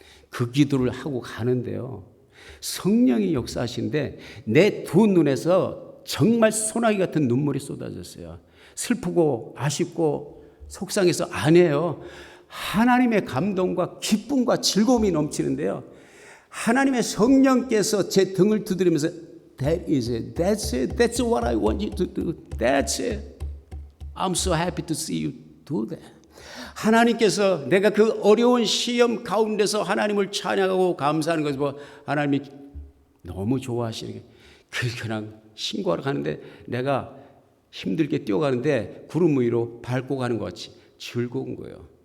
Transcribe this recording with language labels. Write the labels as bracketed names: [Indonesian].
[Korean] 그 기도를 하고 가는데요. 성령이 역사하시는데 내 두 눈에서 정말 소나기 같은 눈물이 쏟아졌어요. 슬프고 아쉽고 속상해서 아니에요. 하나님의 감동과 기쁨과 즐거움이 넘치는데요. 하나님의 성령께서 제 등을 두드리면서 [English] That is it. That's it. That's what I want you to do. That's it. I'm so happy to see you do that. [Korean] 하나님께서 내가 그 어려운 시험 가운데서 하나님을 찬양하고 감사하는 것을 보고 하나님이 너무 좋아하시는 게 그냥 신고하러 가는데 내가 힘들게 뛰어가는데 구름 위로 밟고 가는 것 같이 즐거운 거예요.